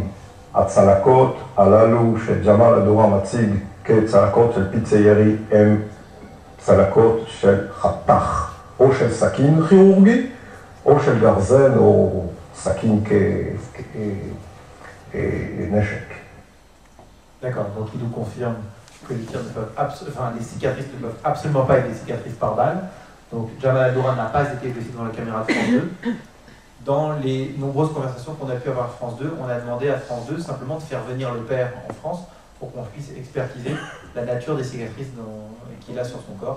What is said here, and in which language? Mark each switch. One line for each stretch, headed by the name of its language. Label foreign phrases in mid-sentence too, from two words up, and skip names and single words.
Hebrew: הצלקות הללו שג'מאל הדורה מציג כצלקות של פיצי ירי הם צלקות של חתך, או של סכין כירורגי, או של גרזן או סכין כנשק.
French: D'accord, donc il nous confirme que les cicatrices ne peuvent absolument pas être des cicatrices par balle. Donc Jamal al-Doura n'a pas été blessé devant la caméra de France 2. Dans les nombreuses conversations qu'on a pu avoir à France 2, on a demandé à France 2 simplement de faire venir le père en France pour qu'on puisse expertiser la nature des cicatrices qu'il a sur son corps.